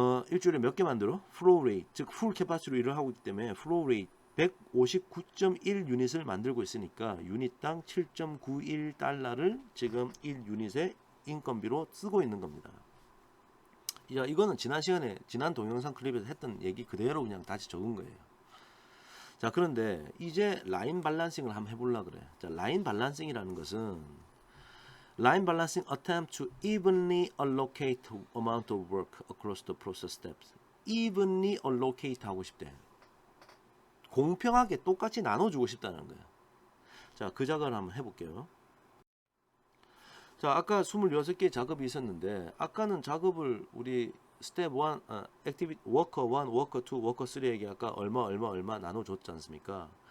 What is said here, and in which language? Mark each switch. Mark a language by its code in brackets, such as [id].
[ko] 일주일에 몇 개 만들어? 플로우 레이트, 즉 풀 캐파시티로 일을 하고 있기 때문에 플로우 레이트 159.1 유닛을 만들고 있으니까 유닛당 7.91달러를 지금 1유닛의 인건비로 쓰고 있는 겁니다. 야, 이거는 지난 동영상 클립에서 했던 얘기 그대로 그냥 다시 적은 거예요. 자, 그런데 이제 라인 밸런싱을 한번 해보려고 그래. 자, 라인 밸런싱이라는 것은 [en] Line balancing attempt to evenly allocate amount of work across the process steps. evenly allocate [ko] 하고 싶대. 공평하게 똑같이 나눠주고 싶다는 거야. 자, 그 작업을 한번 해볼게요. 자, 아까 26개의 작업이 있었는데, 아까는 작업을 우리 스텝 1, 액티비티 워커 1, 워커 2, 워커 3에게 아까 얼마 나눠줬지 않습니까?